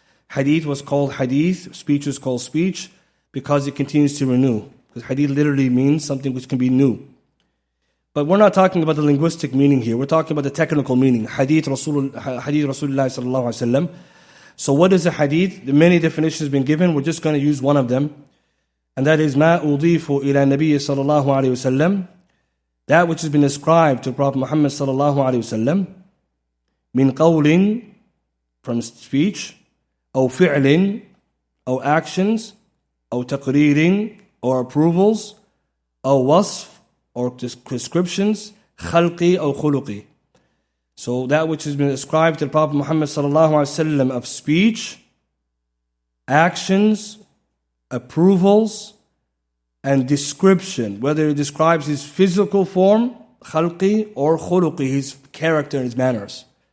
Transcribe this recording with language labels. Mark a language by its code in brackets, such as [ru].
[en] Hadith was called hadith, speech was called speech because it continues to renew. Because hadith literally means something which can be new. But we're not talking about the linguistic meaning here. We're talking about the technical meaning. Hadith Rasulullah sallallahu alaihi wasallam. So what is a hadith? The many definitions have been given. We're just going to use one of them. And that is [ar] ما أضيف إلى النبي صلى الله عليه وسلم. [en] That which has been ascribed to Prophet Muhammad [ar] صلى الله عليه وسلم. من قول, [en] from speech, [ar] أو فعل, [en] or actions, [ar] أو تقرير, [en] or approvals, [ar] أو وصف, [en] or prescriptions, [ar] خلقي أو خلقي. [en] So that which has been ascribed to the Prophet Muhammad sallallahu alaihi wasallam of speech, actions, approvals, and description, whether it describes his physical form, khalqi, or khuluqi, his character and his manners.